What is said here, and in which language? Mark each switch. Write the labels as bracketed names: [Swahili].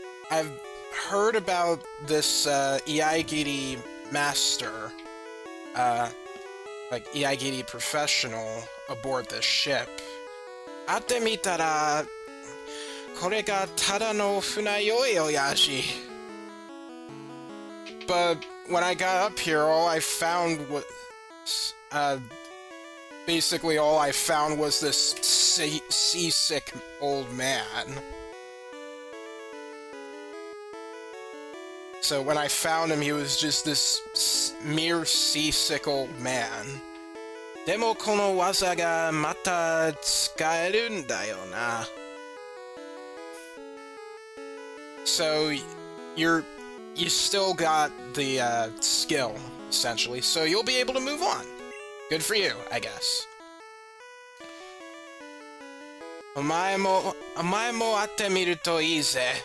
[English] I've heard about this, Iaigiri master, like, Iaigiri professional aboard this ship. [Japanese] 会ってみたら、これがただの船酔いやし。 [English] But when I got up here, all I found was, basically all I found was this seasick old man. So when I found him, he was just this mere seasick old man. [Japanese] でもこの技がまた使えるんだよな。 [English] So you still got the skill, essentially, so you'll be able to move on. Good for you, I guess. [Japanese] お前も会ってみるといいぜ。